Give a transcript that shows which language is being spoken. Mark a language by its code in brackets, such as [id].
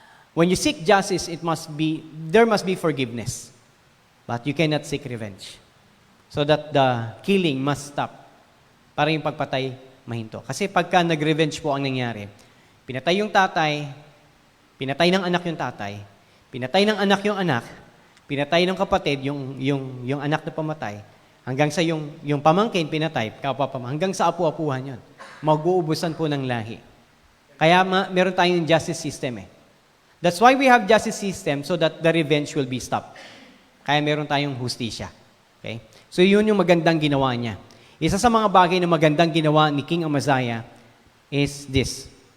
[en] When you seek justice, there must be forgiveness. But you cannot seek revenge. So that the killing must stop. [tl] Para yung pagpatay mahinto. Kasi pagka nag-revenge po ang nangyari, pinatay yung tatay, pinatay ng anak yung tatay, pinatay ng anak yung anak, pinatay ng kapatid yung anak na pamatay, hanggang sa yung pamangkin pinatay, hanggang sa apu-apuhan yun. Mag-uubusan po ng lahi. Kaya meron tayong justice system eh. [en] That's why we have justice system so that the revenge will be stopped. [tl] Kaya meron tayong hustisya. Okay? So yun yung magandang ginawa niya. Isa sa mga bagay na magandang ginawa ni King Amaziah [en] is this.